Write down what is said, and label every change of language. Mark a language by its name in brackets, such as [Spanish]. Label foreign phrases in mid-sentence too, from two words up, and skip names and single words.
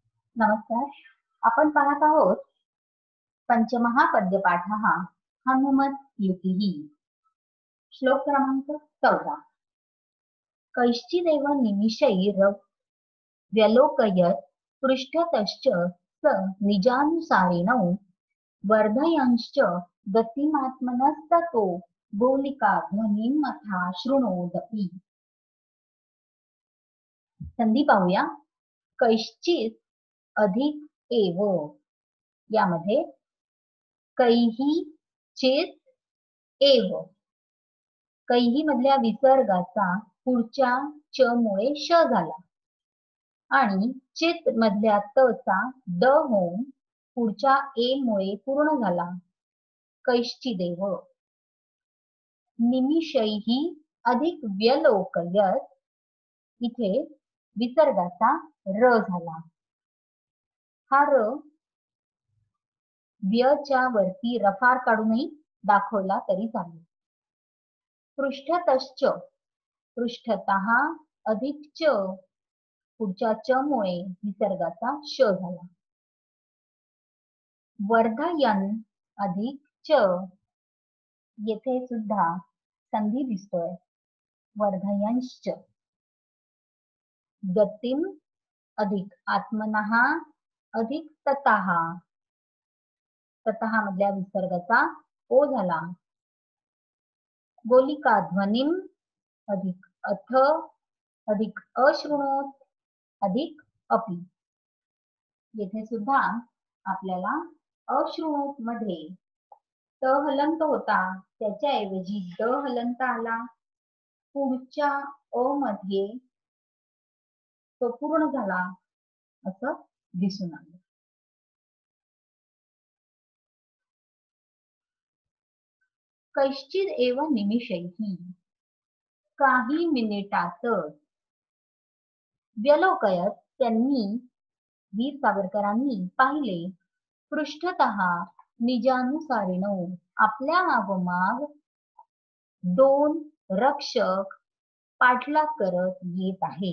[Marathi] नमस्कार. आपण पाहत आहोत पंचमहापद्यपाठः हनुमत्युतिः. श्लोक क्रमांक 14. [Sanskrit] कैश्चिदेव निमिषैर्व्यलोकयत् पृष्ठतश्च स निजानुसारिणौ वर्धयंश्च गतिमात्मनस्ततो गोलिकाध्वनिमथा शृणोदपि. [Marathi] संधी पाहूया. कैश्चित अधिक एव, यामध्ये कैही चेत एव, कैही मधल्या विसर्गाचा पुढच्या च मुळे श झाला आणि चित मधल्या त चा द होऊन पुढच्या ए मुळे पूर्ण झाला. कैश्चिदेव. निमिषैही अधिक व्यलोकयत, इथे विसर्गाचा र झाला. हा र व्यच्या वरती रफार काढूनही दाखवला तरी चालेल. पृष्ठतश्च, पृष्ठतः अधिक च, पुढच्या च मुळे विसर्गाचा श झाला. वर्धयन अधिक च, येथे सुद्धा संधी दिसतोय. वर्धयंश्च. गतिम अधिक आत्मनः अधिक ततः, ततः मधल्या विसर्गाचा ओ झाला. [Sanskrit] गोलिका ध्वनिम अधिक अथ अधिक अशृणोत अधिक अपि. [Marathi] येथे सुद्धा आपल्याला अशृणोत मध्ये त हलंत होता, त्याच्याऐवजी द हलंत आला. पुढच्या अ मध्ये तो पूर्ण झाला असं दिसून आलं. [Sanskrit] कैश्चिद एव निमिषैही, [Marathi] काही मिनिटात. व्यलोकयत, त्यांनी वीर सावरकरांनी पाहिले. [Sanskrit] पृष्ठतः निजानुसारिणो, [Marathi] आपल्या मागोमाग दोन रक्षक पाठलाग करत येत आहे.